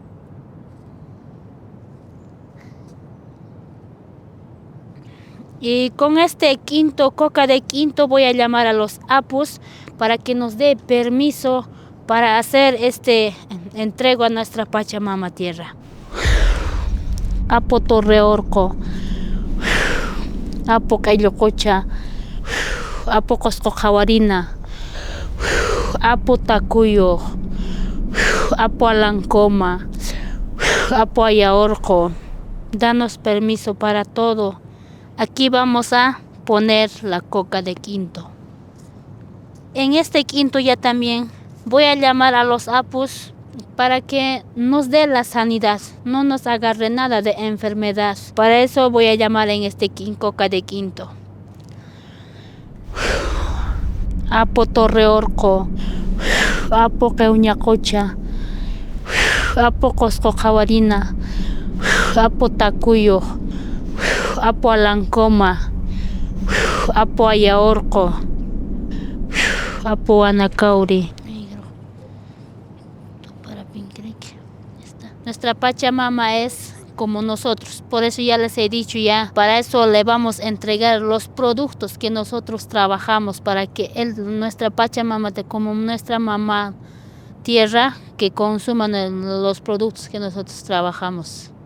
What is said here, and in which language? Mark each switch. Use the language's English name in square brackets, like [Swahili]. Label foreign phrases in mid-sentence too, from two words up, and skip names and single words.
[Spanish] Y con este coca de quinto voy a llamar a los apus para que nos dé permiso para hacer entrego a nuestra Pachamama tierra. Apo Torreorco, Apo Caillococha, Apo Coscojawarina, Apo Tacuyo, Apo Alancoma, Apo Ayaorco. Danos permiso para todo. Aquí vamos a poner la coca de quinto. En este quinto ya también voy a llamar a los apus para que nos dé la sanidad, no nos agarre nada de enfermedad. Para eso voy a llamar en este coca de quinto. Apo Torreorco, Apo Queuñacocha, Apo Coscojawarina, Apo Tacuyo, Apo Alancoma, Apo Ayaorco, Apo Anacauri. Nuestra Pachamama es como nosotros, por eso ya les he dicho ya, para eso le vamos a entregar los productos que nosotros trabajamos, para que nuestra Pachamama, como nuestra mamá tierra, que consuman los productos que nosotros trabajamos.